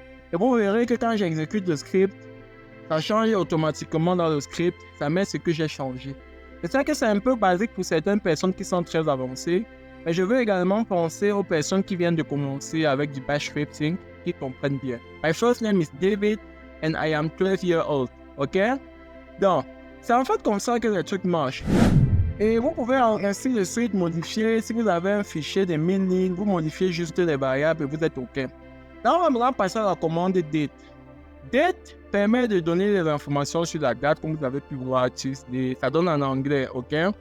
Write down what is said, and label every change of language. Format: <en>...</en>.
<fr>Et vous verrez que quand j'exécute le script, ça change automatiquement dans le script, ça met ce que j'ai changé. Je sais que c'est un peu basique pour certaines personnes qui sont très avancées, mais je veux également penser aux personnes qui viennent de commencer avec du bash scripting, qui comprennent bien.</fr> <en>My first name is David and I am 12 years old. OK?</en> <fr>Donc, c'est en fait comme ça que le truc marche. Et vous pouvez ainsi de suite modifier, si vous avez un fichier de 1000 lignes, vous modifiez juste les variables et vous êtes OK. Là, on va maintenant passer à la commande date. Date permet de donner les informations sur la date, comme vous avez pu voir, ça donne en anglais, OK?</fr>